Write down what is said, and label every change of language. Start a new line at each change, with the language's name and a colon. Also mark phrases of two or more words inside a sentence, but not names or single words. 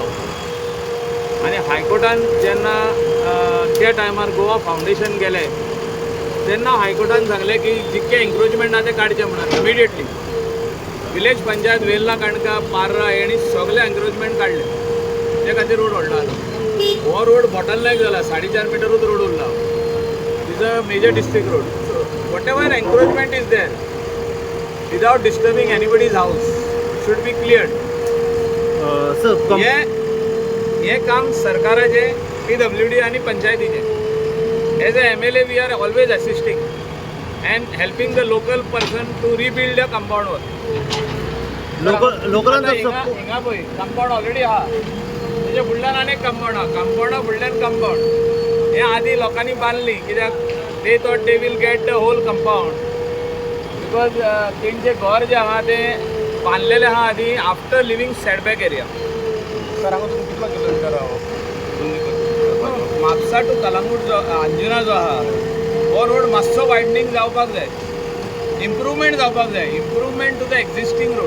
Konkani: आनी हायकोर्टान जेन्ना त्या टायमार गोवा फावंडेशन गेलें तेन्ना हायकोर्टान सांगलें की जितके एन्क्रोचमेंट आहा ते काडचे म्हणून इमिडिएटली. विलेज पंचायत वेल्ला काणका पार्रा हेणी सगळे एन्क्रोचमेंट काडले. ते खातीर रोड व्हडलो जालो. हो रोड बोटलनेक जाला, 4.5 मिटरूच रोड उरला.
English: is a major district road. whatever encroachment is there without disturbing anybody's house should be cleared.
Konkani: हे काम सरकाराचे PWD आणि पंचायतीचे.
English: as a MLA we are always assisting and helping the local person to rebuild a compound wall.
Konkani: हिंगा पळय
English: compound already
Konkani: आहा. तेजे फुडल्यान आनी एक कंपाऊंड आहा. कंपाऊंडा फुडल्यान कंपाऊंड हे आदी लोकांनी बांदली कित्याक
English: they thought they will get the whole compound because
Konkani: तेंचे घर जे आहा ते बांदलेले आहा आदी
English: after leaving setback area.
Konkani: सर हांगा तुमी कितलो किलोमिटर आहा म्हापसा टू कलंगूट जो अंजुना जो आहा हो रोड मातसो वायडनींग जावपाक जाय, इम्प्रुवमेंट जावपाक जाय,
English: improvement to the existing road.